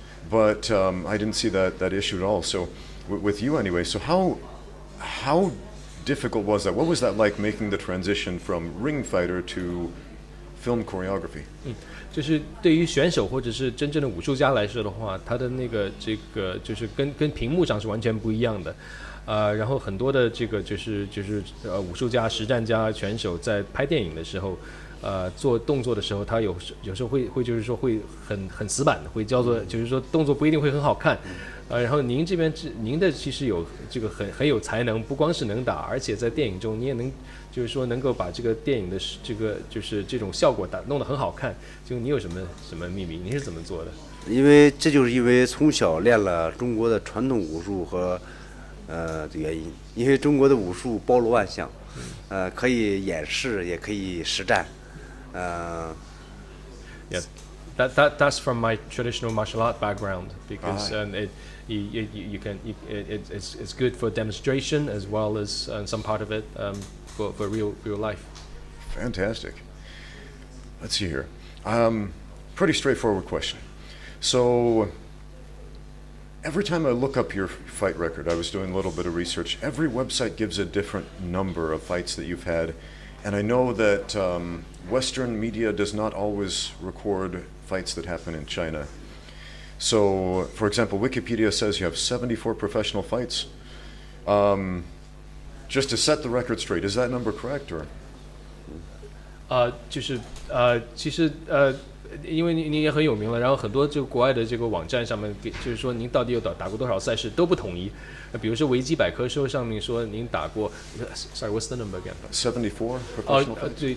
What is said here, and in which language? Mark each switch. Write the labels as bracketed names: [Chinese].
[English] But I didn't see that issue at all. So with you anyway, so how difficult was that? What was that like making the transition from ring fighter to film choreography? [Chinese] 就是对于选手或者是真正的武术家来说的话，他的这个就是跟屏幕上是完全不一样的。然后很多的这个就是武术家、实战家、拳手在拍电影的时候，做动作的时候，他有时候会就是说会很死板的，会叫做就是说动作不一定会很好看。然后您这边您的其实有这个很有才能，不光是能打，而且在电影中你也能就是说能够把这个电影的这个就是这种效果弄得很好看。就你有什么秘密？你是怎么做的？因为从小练了中国的传统武术和的原因，因为中国的武术包罗万象，可以演示，也可以实战 [English] Yeah, that's from my traditional martial art background because it's good for demonstration as well as some part of it for real life. Fantastic. Let's see here. Pretty straightforward question. So every time I look up your fight record, I was doing a little bit of research. Every website gives a different number of fights that you've had. And I know that Western media does not always record fights that happen in China. So, for example, Wikipedia says you have 74 professional fights. Just to set the record straight, is that number correct, or? [Chinese] 其实因为您也很有名了，然后很多这个国外的这个网站上面就是说您到底有打过多少赛事都不统一。比如说维基百科上面说您打过 ， [English] Sorry, what's the number again? 74 professional fights.